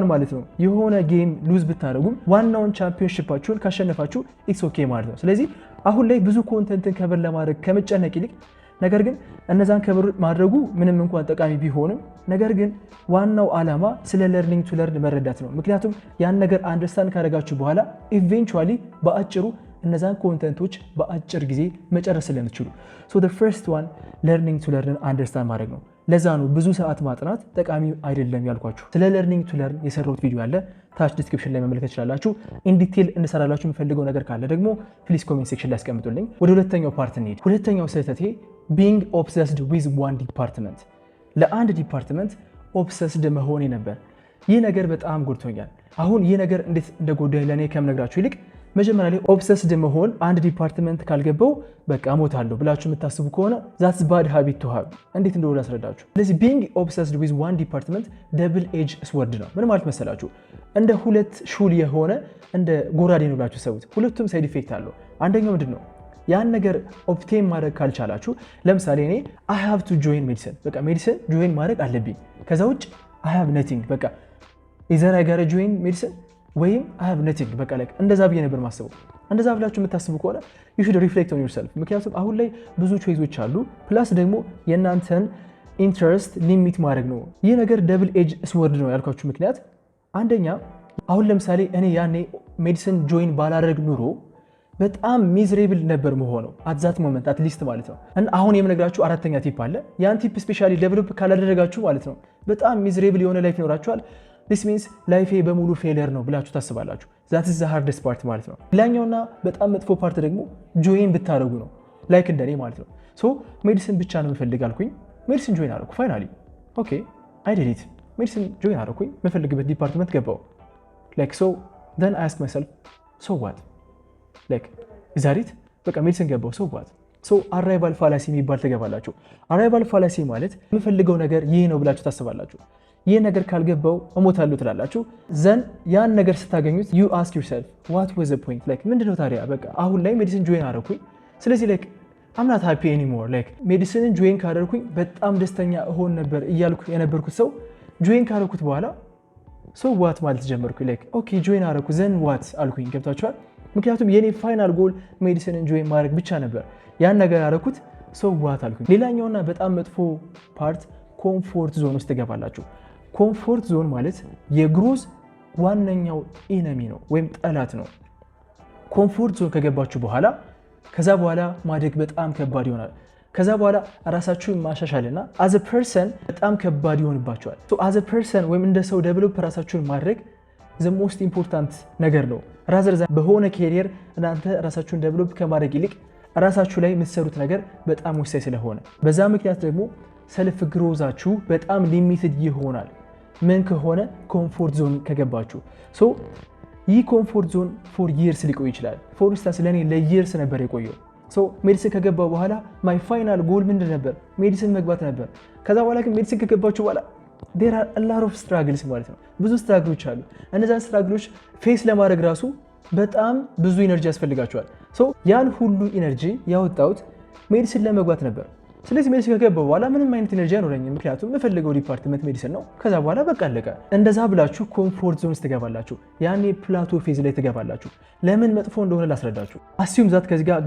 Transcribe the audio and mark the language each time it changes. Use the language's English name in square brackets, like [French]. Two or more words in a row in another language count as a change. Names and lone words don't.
[Amharic] ማለት ነው የሆነ [English] game lose [Amharic] ብታደረጉም ዋናውን ቻምፒዮንሺፓችሁን ካሸነፋችሁ [English] it's okay [Amharic] ማለት ነው። ስለዚህ አሁን ላይ ብዙ ኮንተንትን ከበር ለማድረግ ከመጨነቅ ይልቅ ነገር ግን እነዛን ከበር ማድረጉ ምንም እንኳን ጠቃሚ ቢሆንም ነገር ግን ዋናው ዓላማ ስለ [English] learning to learn [Amharic] መረዳት ነው። ምክንያቱም ያን ነገር አንደርስታንድ ካደረጋችሁ በኋላ ኢቬንቹዋሊ በአጭሩ እነዛን ኮንተንቶች በአጭር ጊዜ መጨረስ ስለምትችሉ [English] so the first one learning to learn understand [Amharic] ማድረግ ነው። ለዛ ነው ብዙ ሰዓት ማጥናት ጠቃሚ አይደለም ያልኳችሁ። ስለ [English] learning to learn [Amharic] የሰራሁት ቪዲዮ አለ ታች ዲስክሪፕሽን ላይ መመልከት ትችላላችሁ። [English] in detail [Amharic] እንሰራላችሁ የምፈልገው ነገር ካለ ደግሞ [English] please comment section [Amharic] ላይ አስቀምጡልኝ። ወደ ሁለተኛው ፓርት እንሂድ። ሁለተኛው ስህተቴ [English] being obsessed with one department [Amharic] ለአንድ [English] department obsessed [Amharic] መሆኔ ነበር። ይህ ነገር በጣም ጎድቶኛል። አሁን ይህ ነገር እንዴት እንደጎዳኝ ለእኔ ከምነግራችሁ ይልቅ መጀመሪያ ላይ ኦብሰስድ መሆን አንድ ዲፓርትመንት ካልገባው በቃ እሞታለሁ ብላችሁ የምታስቡ ከሆነ [English] that's bad habit to have። [Amharic] እንዴት እንደሆነ ላስረዳችሁ። ስለዚህ [English] being obsessed with one department double edge sword [Amharic] ነው። ምን ማለት መሰላችሁ? እንደ ሁለት ሹል የሆነ እንደ ጎራዴ ነው ብላችሁ ሰውት። ሁለቱም [English] side effect [Amharic] አለው። አንደኛው ምንድን ነው? ያን ነገር ኦፕቴን ማድረግ ካልቻላችሁ ለምሳሌ እኔ [English] I have to join medicine [Amharic] በቃ [English] medicine join [Amharic] ማድረግ አለብኝ። ከዛ ውጭ [English] I have nothing [Amharic] በቃ [English] either I gotta join medicine [Amharic] ወይም [English] I have nothing [Amharic] በቃ like እንደዛ ብዬ ነበር ማስበው። እንደዛ ብላችሁ የምታስቡ ከሆነ [English] you should reflect on yourself። [Amharic] ምክንያቱም አሁን ላይ ብዙ ቾይሶች አሉ። ፕላስ ደግሞ የእናንተን [English] interest limit [Amharic] ማድረግ ነው። ይህ ነገር [English] double edge sword [Amharic] ነው ያልኳችሁ ምክንያት አንደኛ አሁን ለምሳሌ እኔ ያኔ [English] medicine join [Amharic] ባላደርግ ኑሮ በጣም ሚዝሬብል ነበር መሆነው [English] at that moment at least [Amharic] ማለት ነው። እና አሁን የምነግራችሁ አራተኛ ቲፕ አለ። ያን ቲፕ [English] specially develop [Amharic] ካላደረጋችሁ ማለት ነው በጣም ሚዝሬብል የሆነ ላይፍ ይኖራችኋል። [English] this means [Amharic] ላይፌ በሙሉ ፌለር ነው ብላችሁ ታስባላችሁ። [English] that is the hardest part [Amharic] ማለት ነው። ሌላኛውና በጣም መጥፎ ፓርት ደግሞ ጆይን ብታደርጉ ነው ላይክ እንደኔ ማለት ነው። [English] so medicine [Amharic] ብቻ ነው የምፈልግ አልኩኝ። [English] medicine join [Amharic] አደረኩ [English] finally okay I did it medicine join [Amharic] አደረኩኝ። የምፈልግበት ዲፓርትመንት ገባው [English] like so then I ask myself so what like [Amharic] ዛሬት በቃ ሜዲሲን ገባው [English] so what so arrival fallacy [Amharic] የሚባል ትገባላችሁ። [English] arrival fallacy [Amharic] ማለት የምፈልገው ነገር ይሄ ነው ብላችሁ ታስባላችሁ። ይሄ ነገር ካልገባው እሞታለሁ ትላላችሁ። ዘን ያን ነገር ስታገኙት [English] you ask yourself what was the point like [Amharic] ምንድነው ታዲያ በቃ አሁን ላይ [English] medicine join [Amharic] አደረኩኝ ስለዚህ [English] like I'm not happy anymore like medicine join [Amharic] ካደረኩኝ በጣም ደስተኛ እሆን ነበር እያልኩ የነበርኩት ሰው ጆይን ካደረኩት በኋላ [English] so what [Amharic] ማለት ጀመርኩኝ [English] like okay [Amharic] ጆይን አደረኩ [English] then what [Amharic] አልኩኝ። ገብታችኋል? ምክንያቱም የኔ [English] final goal medicine join [Amharic] ማድረግ ብቻ ነበር። ያን ነገር አደረኩት [English] so what [Amharic] አልኩኝ። ሌላኛውና በጣም መጥፎ ፓርት [English] comfort zone [Amharic] ውስጥ ትገባላችሁ። [English] comfort zone [Amharic] ማለት የግሮዝ ዋነኛው ኢነሚ ነው ወይም ጠላት ነው። [English] comfort zone [Amharic] ከገባችሁ በኋላ ከዛ በኋላ ማደግ በጣም ከባድ ይሆናል። ከዛ በኋላ ራሳችሁን ማሻሻልና [English] as a person [Amharic] በጣም ከባድ ይሆንባችኋል። [English] so as a person [Amharic] ወይም እንደ ሰው ዴቨሎፕ ራሳችሁን ማድረግ [English] the most important [Amharic] ነገር ነው። ራዘር በሆነ ኬሪየር እናንተ ራሳችሁን ዴቨሎፕ ከማድረግ ይልቅ ራሳችሁ ላይ የምትሰሩት ነገር በጣም ወሳኝ ስለሆነ በዛ ምክንያት ደግሞ [English] self growth [Amharic] በጣም ሊሚትድ ይሆናል። ምን ከሆነ [English] comfort zone [Amharic] ከገባችሁ ሶ ይህ [English] comfort zone for years [Amharic] ሊቆይ ይችላል። [English] for instance [Amharic] ለኔ ለይርስ ነበር የቆየው። [English] so medicine [Amharic] ከገባው በኋላ [English] my final goal [Amharic] ምንድን ነበር? ሜዲሲን መግባት ነበር። ከዛ በኋላ ግን ሜዲሲን ከገባችሁ በኋላ [English] there are a lot of struggles [Amharic] ማለት ነው። ብዙ ስትራግሎች አሉ። እነዛን ስትራግሎች ፌስ ለማድረግ ራሱ በጣም ብዙ ኢነርጂ ያስፈልጋቸዋል። ሶ ያን ሁሉ ኢነርጂ ያወጣሁት ሜዲሲን ለመግባት ነበር። ስለዚህ ሜዲሲን ከገባ በኋላ ምንም አይነት ኢነርጂ አይኖረኝም ምክንያቱም የምፈልገው ዲፓርትመንት ሜዲሲን ነው ከዛ በኋላ በቃ አለቀ እንደዛ ብላችሁ [English] comfort zone [Amharic] ውስጥ ትገባላችሁ ያኔ [English] plateau phase [Amharic] ላይ ትገባላችሁ ለምን መጥፎ እንደሆነ ላስረዳችሁ [English] assume that [Amharic] ከዚህ ጋር